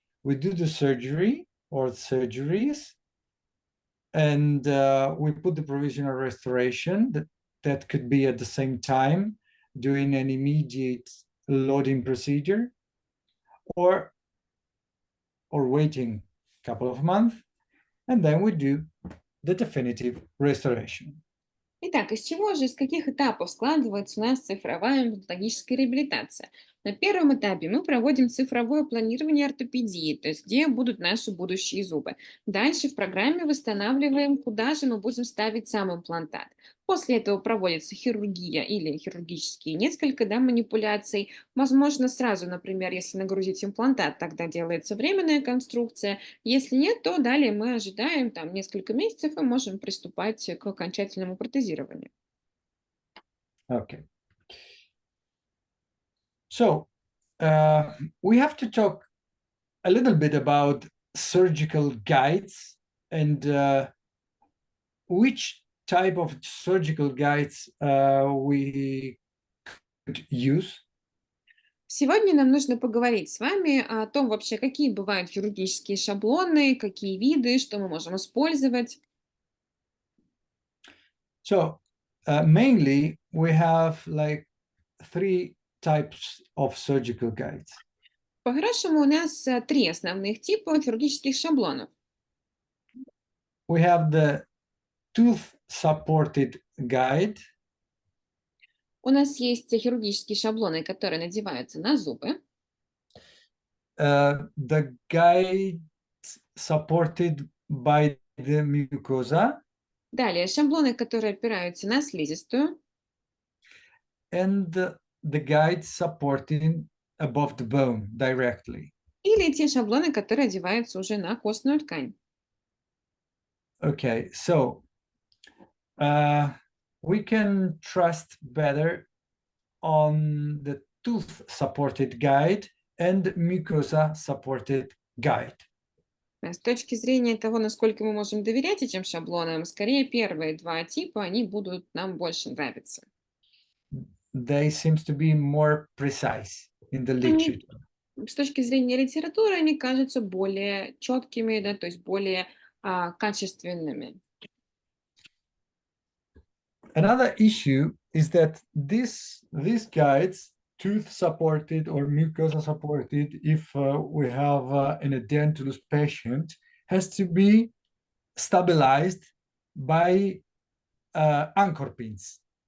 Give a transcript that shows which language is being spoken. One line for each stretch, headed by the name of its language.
English: We do the surgery or surgeries, and we put the provisional restoration that could be at the same time doing an immediate loading procedure or waiting a couple of months, and then we do the definitive restoration.
Russian: Итак, из чего же, из каких этапов складывается у нас цифровая имплантологическая реабилитация? На первом этапе мы проводим цифровое планирование ортопедии, то есть где будут наши будущие зубы. Дальше в программе восстанавливаем, куда же мы будем ставить сам имплантат. После этого проводится хирургия или хирургические несколько, да, манипуляций. Возможно, сразу, например, если нагрузить имплантат, тогда делается временная конструкция. Если нет, то далее мы ожидаем там несколько месяцев и можем приступать к окончательному протезированию.
English: Okay. So we have to talk a little bit about surgical guides and which type of surgical guides we could use.
Russian: Сегодня нам нужно поговорить с вами о том вообще, какие бывают хирургические шаблоны, какие виды, что мы можем использовать.
English: So mainly we have like three types of surgical guides.
Russian: По-хорошему, у нас три основных типа хирургических шаблонов.
English: We have the tooth-supported guide,
Russian: У нас есть хирургические шаблоны, которые надеваются на зубы.
English: the guide supported by the mucosa,
Russian: Далее шаблоны, которые опираются на слизистую.
English: and the guide supporting above the bone directly.
Russian: Или те шаблоны, которые одеваются уже на костную ткань.
English: Okay, so we can trust better on the tooth-supported guide and mucosa-supported guide.
Russian: С точки зрения того, насколько мы можем доверять этим шаблонам, скорее первые два типа, они будут нам больше нравиться.
English: They seems to be more precise in the
Russian: Они,
English: literature.
Russian: с точки зрения литературы, они кажутся более четкими, да, то есть более качественными.
English: Another issue is that these guides, tooth supported or mucosa supported, if we have an edentulous patient, has to be stabilized by anchor pins.